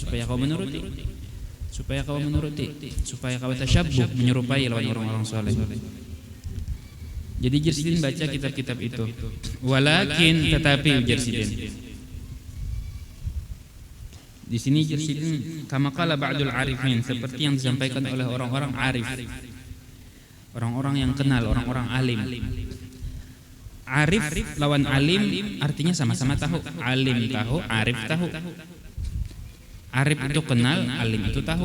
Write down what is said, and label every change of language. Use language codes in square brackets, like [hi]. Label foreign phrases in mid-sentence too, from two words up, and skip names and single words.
[bjn] Supaya kau menuruti, supaya kau tasyabbuh, menyerupai lawan orang-orang soleh. Jadi Jersidin baca kitab-kitab itu. Walakin tetapi Jersidin di sini Jersidin [ar] كما قال بعض العارفين, [bjn] seperti yang disampaikan oleh orang-orang arif, orang-orang yang kenal, orang-orang alim. Arif lawan alim artinya sama-sama tahu. Alim tahu, arif tahu. Arif itu kenal, alim itu tahu.